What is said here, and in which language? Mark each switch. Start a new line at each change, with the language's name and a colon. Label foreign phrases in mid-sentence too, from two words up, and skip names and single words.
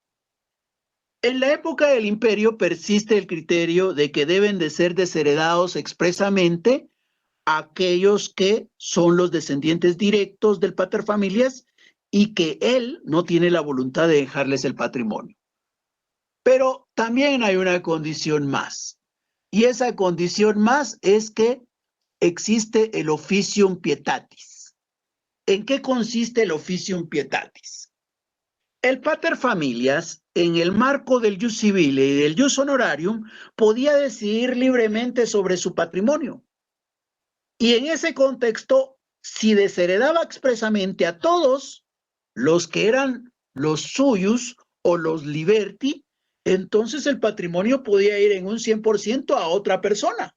Spanish: En la época del imperio persiste el criterio de que deben de ser desheredados expresamente aquellos que son los descendientes directos del paterfamilias y que él no tiene la voluntad de dejarles el patrimonio. Pero también hay una condición más, y esa condición más es que existe el
Latin: officium pietatis.
Spanish: ¿En qué consiste el
Latin: officium pietatis?
Spanish: El paterfamilias, en el marco del
Latin: ius civile
Spanish: y del
Latin: ius honorarium,
Spanish: podía decidir libremente sobre su patrimonio. Y en ese contexto, si desheredaba expresamente a todos los que eran los suyos o los liberti, entonces el patrimonio podía ir en un 100% a otra persona.